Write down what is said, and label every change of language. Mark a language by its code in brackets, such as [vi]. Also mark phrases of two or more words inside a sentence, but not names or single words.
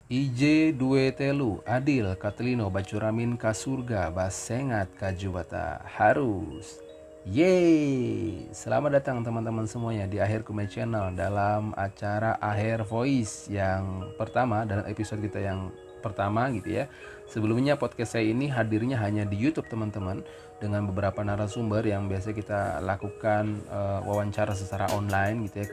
[id] IJ due telu, adil katelino bacuramin ka surga, basengat ka jubata, harus. Yeay, selamat datang teman-teman semuanya di Akhir Kume Channel dalam acara Akhir Voice yang pertama, dalam episode kita yang pertama gitu ya. Sebelumnya podcast saya ini hadirnya hanya di YouTube teman-teman, dengan beberapa narasumber yang biasa kita lakukan wawancara secara online gitu ya.